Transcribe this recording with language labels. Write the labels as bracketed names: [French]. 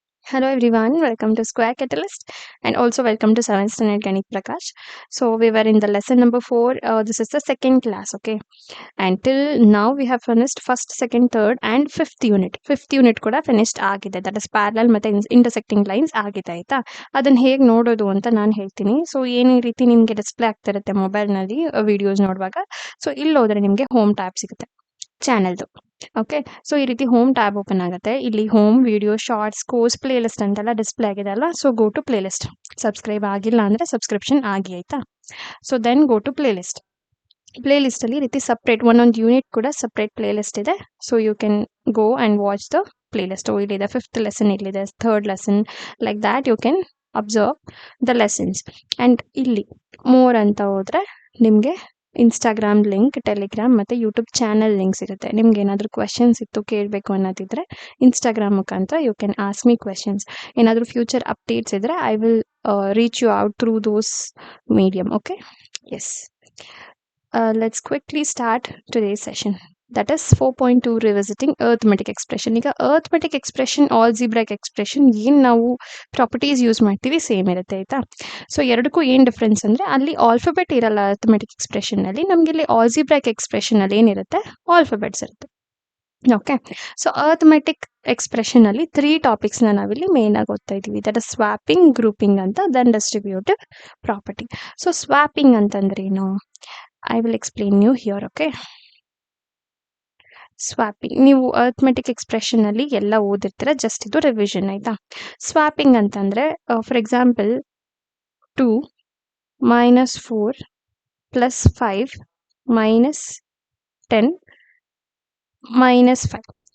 [English] Hello everyone, welcome to Square Catalyst and also welcome to 7th Standard Ganit Prakash. So we were in the lesson number 4. This is the second class, okay? And till now we have finished first, second, third and fifth unit. Fifth unit ಕೂಡ finished ಆಗಿದೆ. That is parallel ಮತ್ತೆ intersecting lines [Kannada] ಆಗಿದೆ ಆಯ್ತಾ? ಅದನ್ನ ಹೇಗೆ ನೋಡೋದು ಅಂತ ನಾನು ಹೇಳ್ತೀನಿ. ಸೊ ಏನು ಈ ರೀತಿ ನಿಮಗೆ ಡಿಸ್ಪ್ಲೇ ಆಗ್ತಿರುತ್ತೆ ಮೊಬೈಲ್ನಲ್ಲಿ ವಿಡಿಯೋಸ್ ನೋಡುವಾಗ. ಸೊ ಇಲ್ಲಿ ಹೋದ್ರೆ ನಿಮಗೆ ಹೋಮ್ ಟ್ಯಾಬ್ ಸಿಗುತ್ತೆ ಚಾನೆಲ್ದು. ಓಕೆ, ಸೊ ಈ ರೀತಿ ಹೋಮ್ ಟ್ಯಾಬ್ ಓಪನ್ ಆಗುತ್ತೆ. ಇಲ್ಲಿ home, video, shorts, course, play list ಅಂತೆಲ್ಲ ಡಿಸ್ಪ್ಲೇ ಆಗಿದೆ ಅಲ್ಲ. [English] So go to playlist. [Kannada] Subscribe ಆಗಿಲ್ಲ ಅಂದರೆ ಸಬ್ಸ್ಕ್ರಿಪ್ಷನ್ ಆಗಿ ಆಯ್ತಾ. [English] So then go to playlist. [Kannada] Play ಲಿಸ್ಟಲ್ಲಿ ಈ ರೀತಿ ಸಪ್ರೇಟ್ ಒಂದೊಂದು ಯೂನಿಟ್ ಕೂಡ ಸಪ್ರೇಟ್ ಪ್ಲೇ ಲಿಸ್ಟ್ ಇದೆ. [English] So you can go and watch the playlist. ಇಲ್ಲಿದೆ fifth lesson, ಇಲ್ಲಿದೆ third lesson, like that you can observe the lessons. [Kannada] And ಇಲ್ಲಿ more ಅಂತ ಹೋದರೆ ನಿಮಗೆ ಇನ್ಸ್ಟಾಗ್ರಾಮ್ ಲಿಂಕ್, ಟೆಲಿಗ್ರಾಮ್ ಮತ್ತು ಯೂಟ್ಯೂಬ್ ಚಾನಲ್ ಲಿಂಕ್ ಸಿಗುತ್ತೆ. ನಿಮ್ಗೆ ಏನಾದರೂ ಕ್ವೆಶನ್ಸ್ ಇತ್ತು ಕೇಳಬೇಕು ಅನ್ನೋದಿದ್ರೆ ಇನ್ಸ್ಟಾಗ್ರಾಮ್ ಮುಖಾಂತರ [English] You can ask me questions. [Kannada] ಏನಾದರೂ ಫ್ಯೂಚರ್ ಅಪ್ಡೇಟ್ಸ್ ಇದ್ದರೆ [English] I will reach you out through those medium. Okay, yes. Let's quickly start today's session. That is 4.2 revisiting arithmetic expression. [Kannada] ಈಗ arithmetic expression, algebraic expression ಏನು ನಾವು properties use ಮಾಡ್ತೀವಿ same ಇರುತ್ತೆ ಆಯ್ತಾ. So ಎರಡಕ್ಕೂ ಏನು ಡಿಫ್ರೆನ್ಸ್ ಅಂದರೆ ಅಲ್ಲಿ ಆಲ್ಫಾಬೆಟ್ ಇರಲ್ಲ arithmetic expressionನಲ್ಲಿ. ನಮಗೆ ಇಲ್ಲಿ algebraic expressionನಲ್ಲಿ ಏನಿರುತ್ತೆ, ಆಲ್ಫಾಬೆಟ್ಸ್ ಇರುತ್ತೆ. ಓಕೆ, ಸೊ arithmetic expressionನಲ್ಲಿ 3 ಟಾಪಿಕ್ಸ್ನ ನಾವಿಲ್ಲಿ ಮೇನ್ ಆಗಿ ಓದ್ತಾ ಇದ್ದೀವಿ. [English] That is swapping, grouping ಅಂತ, then distributive property. So [Kannada] swapping ಅಂತಂದ್ರೆ ಏನು, [English] I will explain you here, okay? [Kannada] Swapping ನೀವು ಅರ್ಥಮೆಟಿಕ್ ಎಕ್ಸ್ಪ್ರೆಷನಲ್ಲಿ ಎಲ್ಲ ಓದಿರ್ತೀರ, ಜಸ್ಟ್ ಇದು ರಿವಿಷನ್ ಆಯ್ತಾ. ಸ್ವಾಪಿಂಗ್ ಅಂತಂದರೆ ಫಾರ್ ಎಕ್ಸಾಂಪಲ್ 2 - 4 + 5 - 10 - 5.